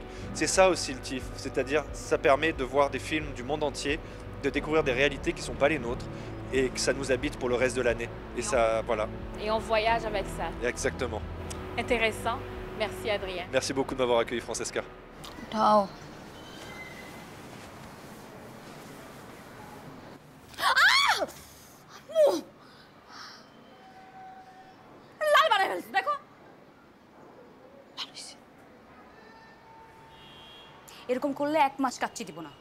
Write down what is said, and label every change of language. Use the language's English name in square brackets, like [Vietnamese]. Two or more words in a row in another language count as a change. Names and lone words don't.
[French] C'est ça aussi le TIFF, c'est-à-dire ça permet de voir des films du monde entier, de découvrir des réalités qui ne sont pas les nôtres. et que ça nous habite pour le reste de l'année. Et ça, voilà, Et on voyage avec ça. exactement. Intéressant. Merci Adrien. Merci beaucoup de m'avoir accueilli, Francesca. Ciao. [Bangla] লাল বানায় ফেলছে দেখো ভালো হয়েছে। এরকম করলে 1 মাস কাচ্চি দিব না।